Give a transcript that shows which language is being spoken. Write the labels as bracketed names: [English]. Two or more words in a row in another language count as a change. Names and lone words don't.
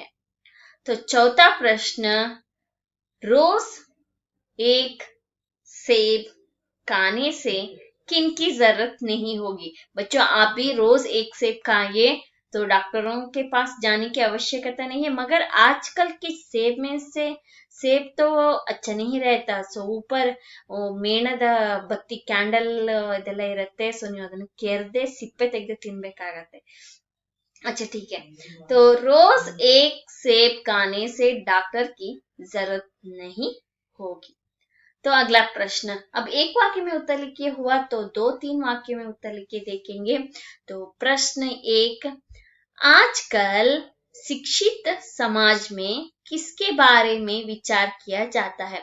[Hindi] तो चौथा प्रश्न, रोज एक सेब खाने से किनकी जरूरत नहीं होगी? बच्चों आप भी रोज एक सेब खाइए तो डॉक्टरों के पास जाने की आवश्यकता नहीं है। मगर आजकल के सेब में से सेब तो अच्छा नहीं रहता। सो ऊपर [Kannada] ಮೇಣದ ಬತ್ತಿ ಕ್ಯಾಂಡಲ್ ಇದೆಲ್ಲ ಇರುತ್ತೆ। ಸೊ ನೀವು ಅದನ್ನ ಕೆರೆದೆ ಸಿಪ್ಪೆ ತೆಗೆದು ತಿನ್ಬೇಕಾಗತ್ತೆ। [Hindi] अच्छा ठीक है, तो रोज एक सेब खाने से डॉक्टर की जरूरत नहीं होगी। तो अगला प्रश्न, अब एक वाक्य में उत्तर लिखिए। हुआ तो 2-3 वाक्य में उत्तर लिखिए देखेंगे। तो प्रश्न 1, आजकल शिक्षित समाज में किसके बारे में विचार किया जाता है?